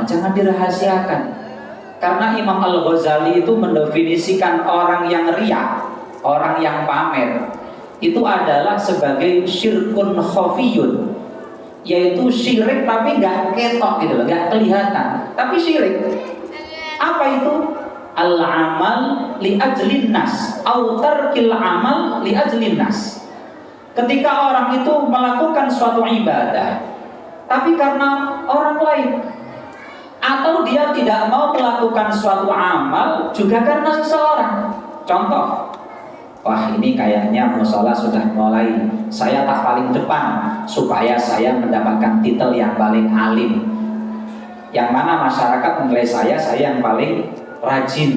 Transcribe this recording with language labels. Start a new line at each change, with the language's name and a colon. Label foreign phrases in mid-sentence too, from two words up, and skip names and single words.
Indonesian: Jangan dirahasiakan, karena Imam Al-Ghazali itu mendefinisikan orang yang riya, orang yang pamer, itu adalah sebagai
Arabic: شرك خفي,
Indonesian: yaitu syirik tapi nggak ketok gitu loh, nggak kelihatan, tapi syirik. Apa itu?
Arabic: العمل لأجل الناس أو ترك العمل لأجل الناس.
Indonesian: Ketika orang itu melakukan suatu ibadah tapi karena orang lain, atau dia tidak mau melakukan suatu amal juga karena seseorang. Contoh, wah ini kayaknya mushola sudah mulai, saya tak paling depan supaya saya mendapatkan titel yang paling alim, yang mana masyarakat menilai saya yang paling rajin.